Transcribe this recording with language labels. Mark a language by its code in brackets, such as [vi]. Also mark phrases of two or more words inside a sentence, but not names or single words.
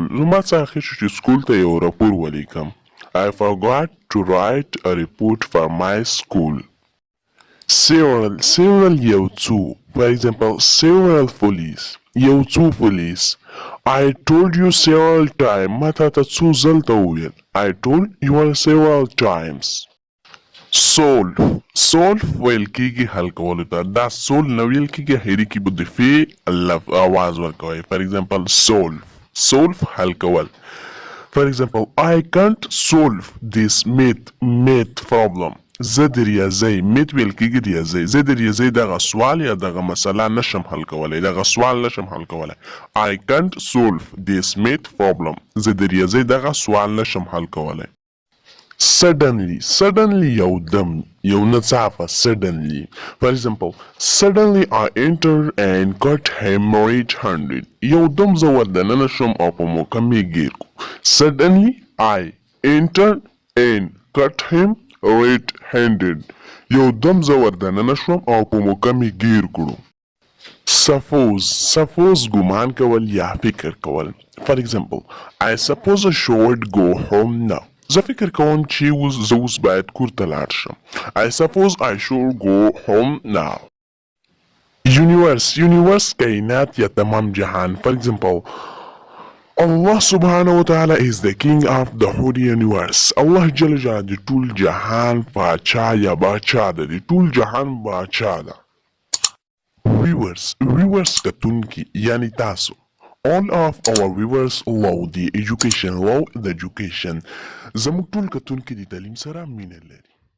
[ps] زما څه اخر شو چې سکول ته یو راپور ولیکم. [en] I forgot to write a report for my school. several [ps] یو څو. [en] For example, several police [ps] یو څو [en] police. I told you several times. [ps] ما تا ته څو ځل ته وویل. [en] I told you several times. [ps] solve ویل کیږي حل کولو ته. دا سول نه ویل کیږي هری کی بده فی आवाज ورکوي. [en] For example [ps] solve حل کول. [en] For example, I can't solve this math problem. [ps] زه د ریاضی میت ویل کیږي ریاضی. زه د ریاضی دغه سوال یا دغه مسله نشم حل کولای. دغه سوال نشم حل کولای. [en] I can't solve this math problem. [ps] زه د ریاضی دغه سوال نشم حل کولای. Suddenly یو دم یو نڅافه suddenly. [en] For example, suddenly I entered and got him red-handed. [ps] یو دم زه وردننه شم او په موقع مې ګیر کو. [en] Suddenly I entered and got him red-handed. [ps] یو دم زه وردننه شوم او په موقع مې ګیر کړو. Suppose ګمان کول یا فکر کول. [en] For example, I suppose I should go home now. [ps] زه فکر کوم چې زه اوس باید کور ته لاړ شم. [en] I suppose I should go home now. [ps] Universe کائنات یا تمام جهان. [en] For example, Allah [ar] سبحانه و تعالى [en] is the king of the whole universe. [ps] Allah [ar] جل جلاله [ps] د ټول جهان پاچا یا باچا ده. د ټول جهان باچا ده. Viewers کتونکي یعنی تاسو. [en] All of our viewers love the education. [ps] زموږ ټول کتونکي د تعلیم سره مینه لري.